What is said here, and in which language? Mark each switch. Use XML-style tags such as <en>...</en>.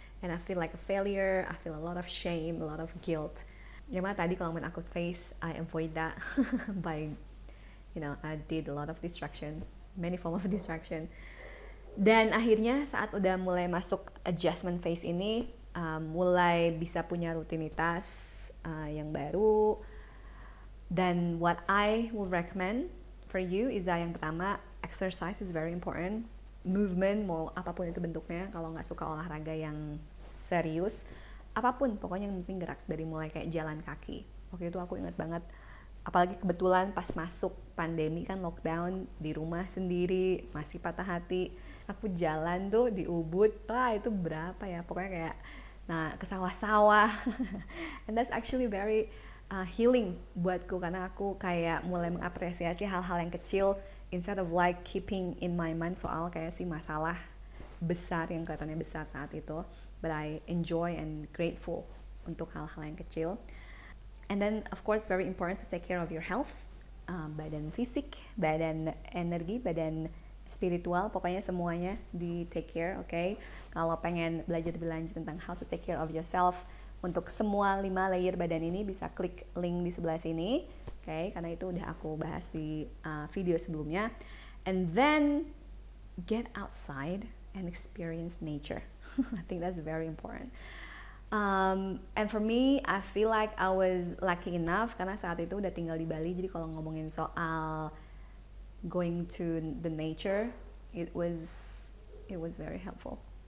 <en>And I feel like a failure, I feel a lot of shame, a lot of guilt.</en> <id>Yang mana tadi kalau</id> <en>acute phase, I avoid that by, I did a lot of distraction, many form of distraction.</en> <id>Dan akhirnya saat udah mulai masuk adjustment phase ini, mulai bisa punya rutinitas yang baru.</id> <en>Dan what I will recommend for you is</en> <id>yang pertama,</id> <en>exercise is very important.</en> <id>Movement, mau apapun itu bentuknya, kalau nggak suka olahraga yang serius, apapun, pokoknya yang penting gerak, dari mulai kayak jalan kaki. Waktu itu aku ingat banget, apalagi kebetulan pas masuk pandemi kan, lockdown, di rumah sendiri, masih patah hati, aku jalan tuh di Ubud, wah itu berapa ya, pokoknya kayak, ke sawah-sawah.</id> <en>And that's actually very healing</en> <id>buatku, karena aku kayak mulai mengapresiasi hal-hal yang kecil</id> <en>instead of like keeping in my mind</en> <id>soal kayak si masalah besar yang kelihatannya besar saat itu,</id> <en>but I enjoy and grateful</en> <id>untuk hal-hal yang kecil.</id> <en>And then of course very important to take care of your health,</en> <id>badan fisik, badan energi, badan spiritual, pokoknya semuanya di</id> <en>take care.</en> <id>Okay, kalau pengen belajar lebih lanjut tentang</id> <en>how to take care of yourself</en> <id>untuk semua 5 layer badan ini, bisa klik link di sebelah sini, okay, karena itu udah aku bahas di video sebelumnya.</id> <en>And then get outside and experience nature. I think that's very important. And for me, I feel like I was lucky enough</en> <id>karena saat itu udah tinggal di Bali. Jadi kalau ngomongin soal</id> <en>going to the nature, it was very helpful.</en>